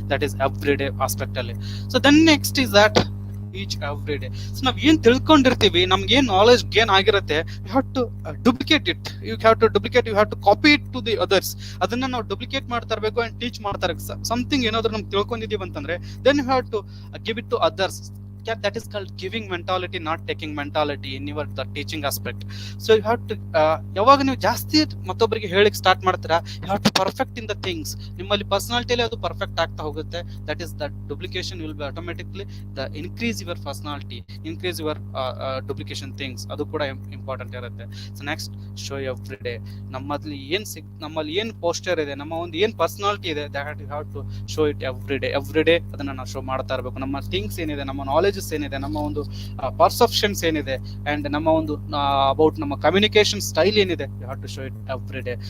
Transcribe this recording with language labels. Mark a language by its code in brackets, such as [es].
[en] That is every day aspect ಅಲ್ಲಿ. So then next is that each every day. [kn] So ನಾವ್ ಏನ್ ತಿಳ್ಕೊಂಡಿರ್ತೀವಿ, [en] ನಮ್ಗೆ ಏನ್ knowledge gain ಆಗಿರುತ್ತೆ, you have to duplicate it, you have to copy it to the others. [kn] ಅದನ್ನ ನಾವು duplicate ಮಾಡ್ತಾ ಇರಬೇಕು ಅಂಡ್ ಟೀಚ್ ಮಾಡ್ತಾ ಇರಬೇಕು. ಸಮಥಿಂಗ್ ಏನಾದ್ರು ನಮ್ಗೆ ತಿಳ್ಕೊಂಡಿದೀವಿ ಅಂತಂದ್ರೆ [en] Then you have to give it to others. That is called giving mentality, not taking mentality in your the teaching aspect. So you have to [kn] ಯಾವಾಗ ನೀವು ಜಾಸ್ತಿ ಮತ್ತೊಬ್ಬರಿಗೆ ಹೇಳಿಕ್ ಸ್ಟಾರ್ಟ್ ಮಾಡ್ತೀರಾ, [en] you have to perfect in the things. [kn] ನಿಮ್ಮಲ್ಲಿ ಪರ್ಸನಾಲಿಟಿಯಲ್ಲಿ ಅದು perfect ಆಗ್ತಾ ಹೋಗುತ್ತೆ. [en] That is that duplication will be automatically the increase your personality, increase your duplication things. [kn] ಅದು ಕೂಡ ಇಂಪಾರ್ಟೆಂಟ್ ಇರುತ್ತೆ. So next show every day. ನಮ್ಮಲ್ಲಿ ಏನ್ ಪೋಸ್ಟರ್ ಇದೆ, ನಮ್ಮ ಒಂದು ಏನ್ ಪರ್ಸನಾಲಿಟಿ ಇದೆ, [en] that you have to show it every day [kn] ಅದನ್ನ ನಾವು ಶೋ ಮಾಡ್ತಾ ಇರಬೇಕು. ನಮ್ಮ ಥಿಂಗ್ಸ್ ಏನಿದೆ, ನಮ್ಮ ನಾಲೆಜ್ ಏನಿದೆ, ನಮ್ಮ ಒಂದು ಪರ್ಸೆಪ್ಷನ್ಸ್ ಏನಿದೆ, ಅಂಡ್ ನಮ್ಮ ಒಂದು ಅಬೌಟ್ ನಮ್ಮ ಕಮ್ಯುನಿಕೇಶನ್ ಸ್ಟೈಲ್ ಏನಿದೆ, [en] You have to show it every day.